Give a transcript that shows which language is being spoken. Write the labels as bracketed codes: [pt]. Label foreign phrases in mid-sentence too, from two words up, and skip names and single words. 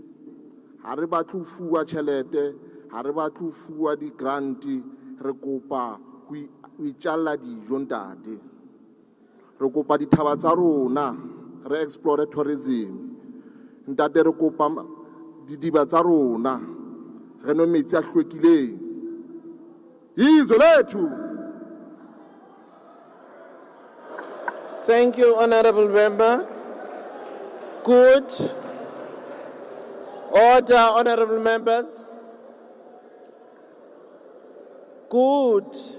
[st] Ha re batle ho fuwa tjhelete, ha re batle ho fuwa di-grant, re kopa ho itjalla dijo ntate. Re kopa dithaba tsa rona, re [en] explore tourism. [st] Ntate re kopa didiba tsa rona, re nwe metsi a hlwekileng. [zu] Izwe lethu. [en] Thank you, Honorable Member. Good. Order, Honorable Members. Good.